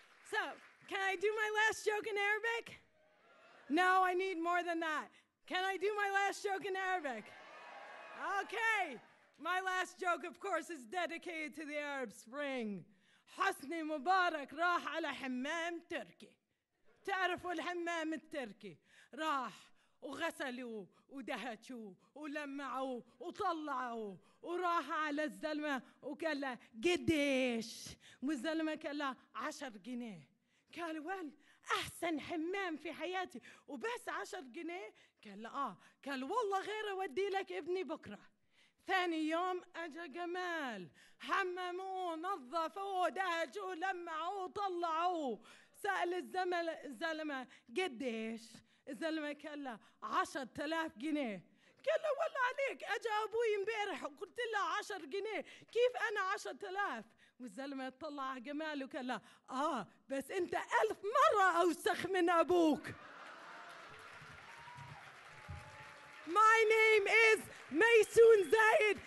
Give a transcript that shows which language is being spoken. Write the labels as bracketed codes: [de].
[en] So, can I do my last joke in Arabic? No, I need more than that. Can I do my last joke in Arabic? Okay. My last joke, of course, is dedicated to the Arab Spring. [ar] حسني مبارك راح على حمام تركي. تعرفوا الحمام التركي. راح وغسلوا ودهشوا ولمعوا وطلعوا وراح على الزلمة وقال له قديش؟ والزلمة قال له 10 جنيه. قال ويل أحسن حمام في حياتي وبس 10 جنيه. قال له قال والله غير أودي لك ابني بكرة. ثاني يوم أجا جمال حمموه نظفوه دهشوا لمعوه طلعوه. سأل الزلمة قديش؟ الزلمة قال له 10,000 جنيه. قال له والله عليك أجا أبوي امبارح وقلت له 10 جنيه كيف أنا 10,000؟ والزلمة طلع على جمال وقال له بس أنت 1000 مرة أوسخ من أبوك. [en] My name is Maysoon Zayid.